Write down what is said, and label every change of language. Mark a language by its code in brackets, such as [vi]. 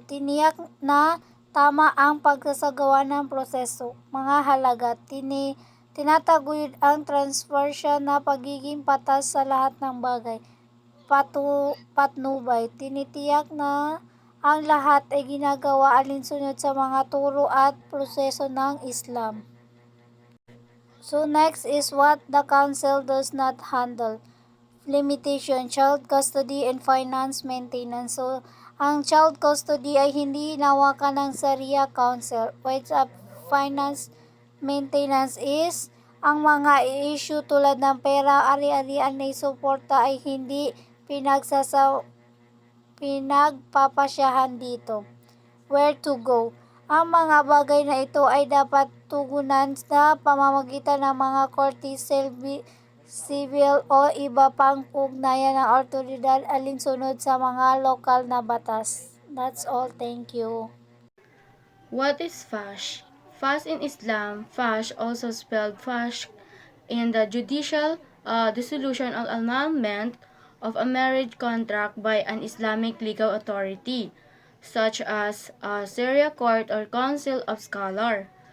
[tl] Tiniyak na tama ang pagsasagawa ng proseso. Mga halaga. Tinataguyod ang transparsya na pagiging patas sa lahat ng bagay. Patnubay. Tinitiyak na ang lahat ay ginagawa alinsunod sa mga turo at proseso ng Islam. [en] So next is what the council does not handle. Limitation, child custody and finance maintenance. [tl] So, ang child custody ay hindi hinawakan ng Sharia Council. While sa finance maintenance is ang mga issue tulad ng pera, ari-arian na suporta ay hindi pinagpapasyahan dito. [en] Where to go? [tl] Ang mga bagay na ito ay dapat tugunan sa pamamagitan ng mga korte civil o iba pang ugnayan ng awtoridad alinsunod sa mga lokal na batas. [en] That's all. Thank you. What is fash? Fash in Islam, fash also spelled fash in the judicial dissolution or annulment of a marriage contract by an Islamic legal authority, such as a Sharia court or council of scholar.